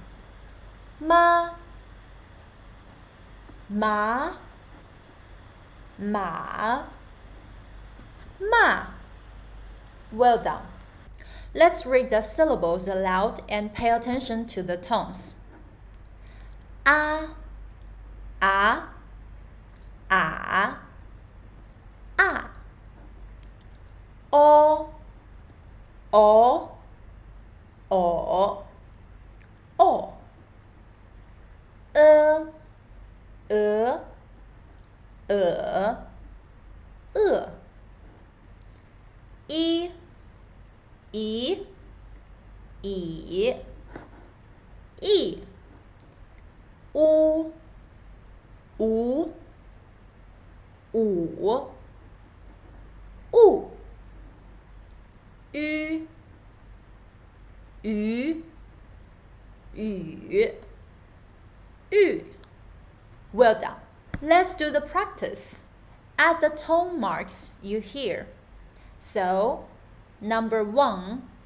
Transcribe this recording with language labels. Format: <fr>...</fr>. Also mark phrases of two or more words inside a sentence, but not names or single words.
<zh>Ma, ma, ma, ma.</zh> <en>Well done. Let's read the syllables aloud and pay attention to the tones.</en> <zh>A, a, a, a. O, o, o, o. E, e, e, e, e. U, u, u, u. Ü, ü, ü, ü.</zh> <en>Well done. Let's do the practice. Add the tone marks you hear. So, number 1,</en>